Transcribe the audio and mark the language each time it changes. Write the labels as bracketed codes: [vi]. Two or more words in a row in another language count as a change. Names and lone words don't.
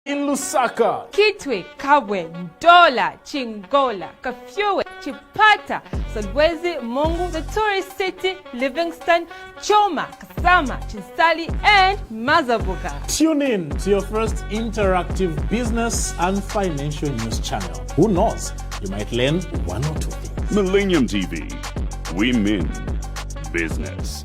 [en] in Lusaka, Kitwe, Kabwe, Ndola, Chingola, Kafue, Chipata, Solwezi, Mungu, the tourist city, Livingston, Choma, Kasama, Chinsali, and Mazabuka. Tune in to your first interactive business and financial news channel. Who knows? You might learn one or two things. Millennium TV. We mean business.